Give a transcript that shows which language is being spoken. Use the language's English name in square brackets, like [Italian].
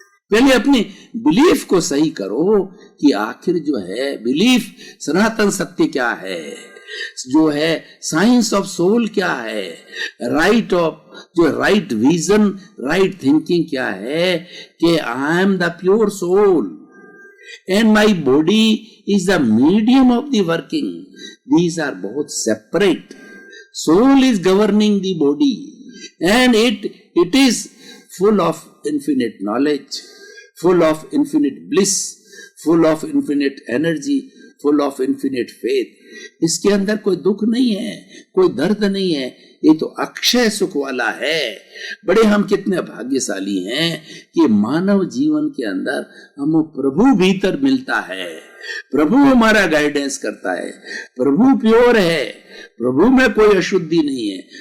[Hindi] पहले अपनी बिलीफ को सही करो कि आखिर जो है बिलीफ सनातन सत्य क्या है, जो है साइंस ऑफ सोल क्या है, राइट ऑफ जो राइट विजन, राइट थिंकिंग क्या है कि I am the pure soul [English] and my body is the medium of the working. These are both separate. Soul is governing the body and it is full of infinite knowledge, full of infinite bliss, full of infinite energy, full of infinite faith. [Hindi] इसके अंदर कोई दुख नहीं है, कोई दर्द नहीं है, ये तो अक्षय सुख वाला है। बड़े हम कितने भाग्यशाली हैं कि मानव जीवन के अंदर हमें प्रभु भीतर मिलता है, प्रभु हमारा गाइडेंस करता है, प्रभु प्योर है, प्रभु में कोई अशुद्धि नहीं है।